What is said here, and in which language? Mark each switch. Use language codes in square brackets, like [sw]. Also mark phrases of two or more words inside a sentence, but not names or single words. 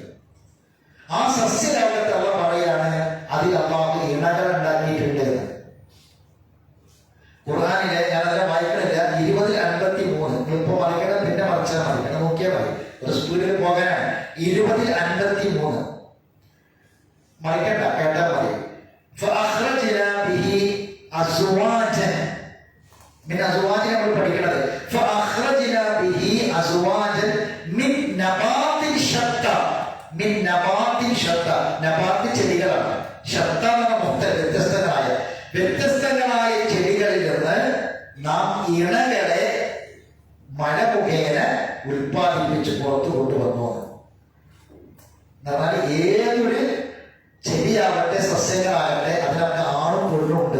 [ml] ആ സസ്യലോകത്ത് അള്ള പറയാണ് അതിൽ അള്ളാഹു ഇണകൾ ഉണ്ടാക്കിയിട്ടുണ്ട് എന്ന്. ഖുർആനിലെ ഞാനതിനെ വായിക്കണില്ല, 20:53 ഇപ്പൊ മറിക്കണം, പിന്നെ മറിച്ചാൽ മതി, പിന്നെ നോക്കിയാൽ മതി, ഒരു സ്പീഡിൽ പോകാനാണ്. 20:53 മറിക്കണ്ട, കേട്ടാൽ മതി. [ar] فأخرجنا به أزواجا من أزواج [ml] നമ്മൾ പഠിക്കുന്നത്. [ar] فأخرجنا به أزواجا من نبات شتى من نبات شتى. [ml] നബാത്ത് ചെടികളാണ്. ഷത്ത എന്ന വ്യത്യസ്തങ്ങളായ ചെടികളിൽ നിന്ന് നാം ഇണകളെ മഴ മുഖേന ഉൽപ്പാദിപ്പിച്ച് പുറത്തു കൊണ്ടുവന്നു. എന്നാൽ ഏതൊരു ചെടിയാവട്ടെ സസ്യങ്ങളാകട്ടെ അതിനൊക്കെ ആണും പെണ്ണും ഉണ്ട്.